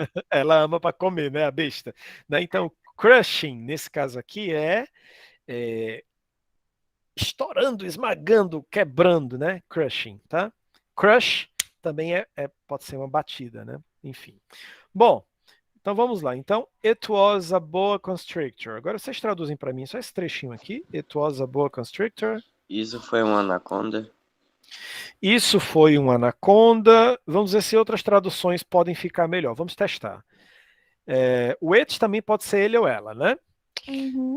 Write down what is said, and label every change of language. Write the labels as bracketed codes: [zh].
[pt] ela ama para comer, né, a besta. Né? Então, crushing, nesse caso aqui, é estourando, esmagando, quebrando, né? Crushing, tá? Crush também pode ser uma batida, né? Enfim. Bom, então vamos lá. Então, [en] it was a boa constrictor. [pt] Agora vocês traduzem para mim só esse trechinho aqui. [en] It was a boa constrictor. [pt] Isso foi uma anaconda. Isso foi um anaconda. Vamos ver se outras traduções podem ficar melhor. Vamos testar. O it também pode ser ele ou ela, né? Uhum.